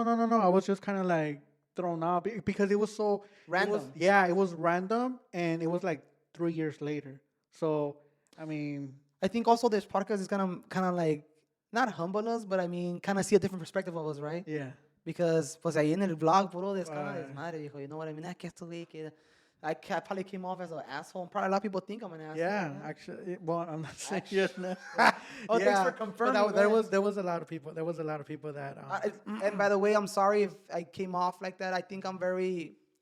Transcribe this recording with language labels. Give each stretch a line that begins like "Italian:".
English: I was just kind of like thrown off because it was so Random. It was random, and it was like 3 years later. So I mean, I think also this podcast is kind of like not humble us, but I mean kind of see a different perspective of us, right? yeah.
Spanish: Because pues ahí en el vlog puro desmadre, viejo.
English: You know what I mean?
Spanish: Que estuve, que
English: I probably came off as an asshole. Probably a lot of people think I'm an asshole. Yeah, actually, well, I'm not saying yes. No. Oh, thanks for confirming. But there was a lot of people. There was a lot of people that. And by the way, I'm sorry if I came off like that. I think I'm very.